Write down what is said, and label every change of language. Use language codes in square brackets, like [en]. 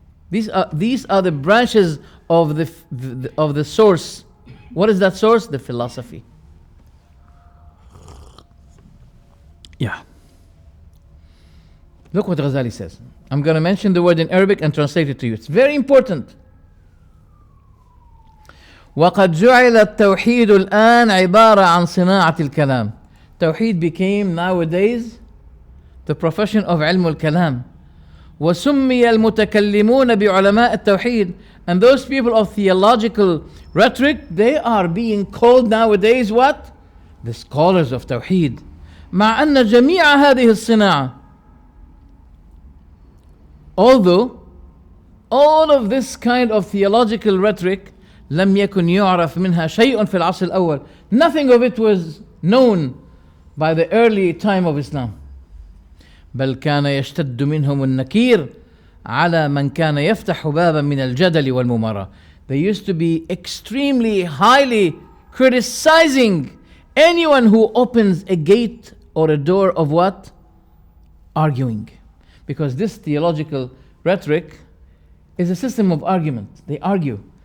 [en] These are the branches of the source. What is that source? The philosophy. Yeah. Look what Ghazali says. I'm going to mention the word in Arabic and translate it to you. It's very important. [ar] وقد جعل التوحيد الآن عبارة عن صناعة الكلام. [en] Tawheed became nowadays the profession of علم الكلام. [ar] وسمي المتكلمون بعلماء التوحيد. [en] And those people of theological rhetoric, they are being called nowadays what? The scholars of Tawheed. [ar] مع أن جميع هذه الصناعة. [en] Although all of this kind of theological rhetoric [ar] لم يكن يعرف منها شيء في العصر الأول. [en] Nothing of it was known by the early time of Islam. [ar] بل كان يشتد منهم النكير على من كان يفتح بابا من الجدل والممارة. [en] They used to be extremely highly criticizing anyone who opens a gate or a door of what? Arguing. Because this theological rhetoric is a system of argument. They argue.